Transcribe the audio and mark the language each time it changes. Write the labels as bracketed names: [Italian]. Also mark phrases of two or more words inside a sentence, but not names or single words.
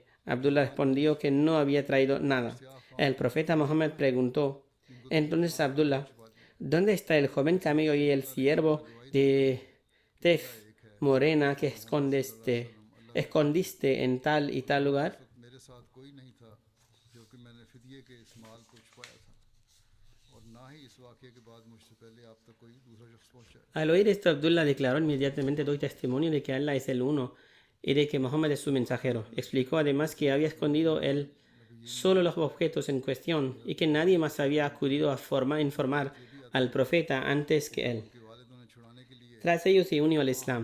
[Spanish] Abdullah respondió que no había traído nada. El profeta Muhammad preguntó entonces a Abdullah, ¿dónde está el joven camello y el ciervo de tez morena que escondiste en tal y tal lugar? [Urdu] میرے ساتھ کوئی نہیں تھا جو کہ میں نے فدیے کے استعمال کو چھپایا تھا اور نہ ہی اس واقعے کے بعد مجھ سے پہلے آپ تک کوئی دوسرا شخص پہنچا. [Spanish] Al oír esto, Abdullah declaró inmediatamente: doy testimonio de que Allah es el uno y de que Muhammad es su mensajero. Explicó además que había escondido él solo los objetos en cuestión y que nadie más había acudido a informar al profeta antes que él. Tras ello se unió al Islam.